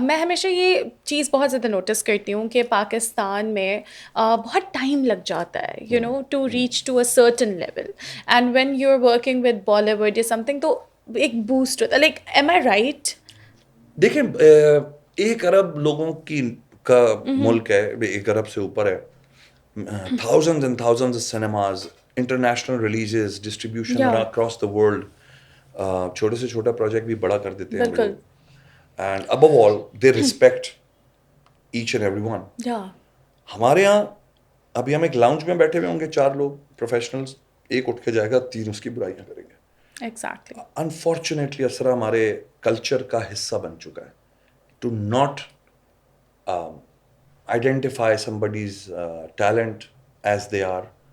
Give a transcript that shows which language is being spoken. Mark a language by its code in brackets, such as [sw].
[ur] میں ہمیشہ یہ چیز بہت زیادہ نوٹس کرتی ہوں کہ پاکستان میں بہت ٹائم لگ جاتا ہے [en] you know to reach to a certain level, and when you are working with Bali [ur] would یا سم تھنگ تو ایک بوسٹ ہوتا ہے. [en] Like am I right? [ur] دیکھیں 1 ارب لوگوں کا ملک ہے, 1 ارب سے اوپر ہے. [en] thousands and thousands of cinemas, international releases, distribution across the world. [ur] چھوٹے سے چھوٹا پروجیکٹ بھی بڑا کر دیتے ہیں وہ لوگ. [en] And above all, they respect each and every one. [ur] ہمارے یہاں ابھی ہم ایک لاؤنج میں بیٹھے ہوئے ہوں گے 4 لوگ پروفیشنلز, ایک اٹھ کے جائے گا 3 اس کی برائیاں کریں گے. [en] Exactly. Unfortunately اسرا [ur] ہمارے کلچر کا حصہ بن چکا ہے [en] To not identify somebody's talent as they are.